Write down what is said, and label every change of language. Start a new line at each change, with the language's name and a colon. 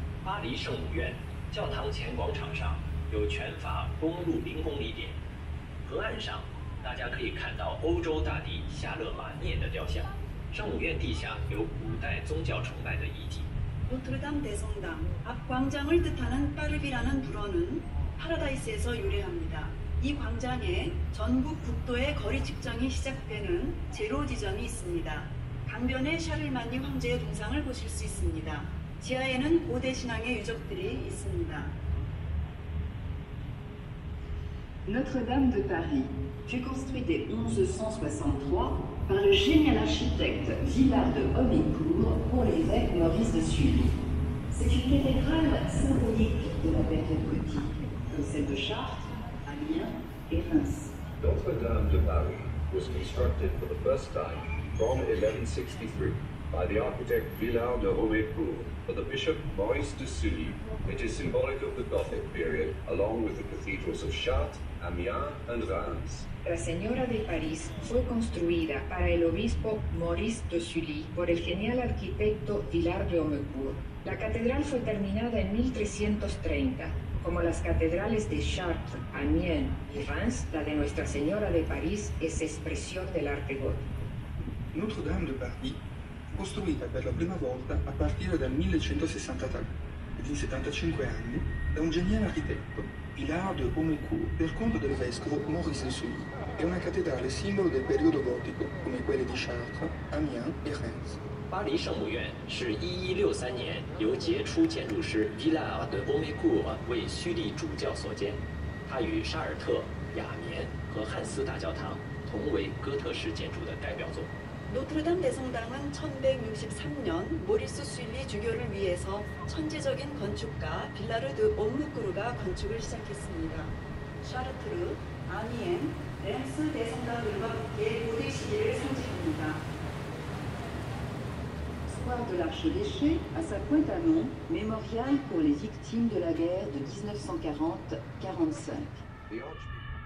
Chinese: 巴黎圣母院教堂前广场上有全法公路0公里点，河岸上大家可以看到欧洲大帝夏勒马涅的雕像。圣母院地下有古代宗教崇拜的遗迹。
Korean: 노트르담 대성당 앞 광장을 뜻하는 파르비라는 불어는 파라다이스에서 유래합니다. 이 광장에 전국 국도의 거리 측정이 시작되는 제로 지점이 있습니다. 강변에 샤를마니 황제의 동상을 보실 수 있습니다. 지하에는 고대 신앙의 유적들이 있습니다.
French: Notre-Dame de Paris fut construite dès 1163 par le génial architecte Villard de Homécourt pour l'évêque Maurice de Sully. C'est une cathédrale symbolique de la période gothique, comme celle de Chartres, Amiens et Reims.
English: Notre-Dame de Paris was constructed for the first time from 1163 by the architect Villard de Homécourt for the Bishop Maurice de Sully. It is symbolic of the Gothic period, along with the cathedrals of Chartres, Amiens and Reims.
Spanish: La Señora de París fue construida para el obispo Maurice de Sully por el genial arquitecto Villard de Homécourt. La catedral fue terminada en 1330. Como las catedrales de Chartres, Amiens y Reims, la de Nuestra Señora de París es expresión del arte gótico.
Italian: Notre-Dame de Paris, costruita per la prima volta a partire dal 1163 ed in 75 anni da un geniale architetto, Villard de Homécourt, per conto del vescovo Maurice de Sully. È una cattedrale simbolo del periodo gotico, come quelle di Chartres, Amiens e Reims.
Chinese: 巴黎圣母院是1163年由杰出建筑师 Villard de Homécourt 为虚立主教所建，它与沙尔特、雅眠和汉斯大教堂同为哥特式建筑的代表作。
Korean: 노트르담 대성당은 1163년 모리스 슐리 주교를 위해서 천재적인 건축가 빌라르 드 옴무쿠르가 건축을 시작했습니다. 샤르트르, 아미엔, 렌스 대성당들과 함께 고대 시기를 상징합니다.
French: Square de l'Archevêché, à sa pointe amont, mémorial pour les victimes de la guerre de 1940-45.
English: The Archbishop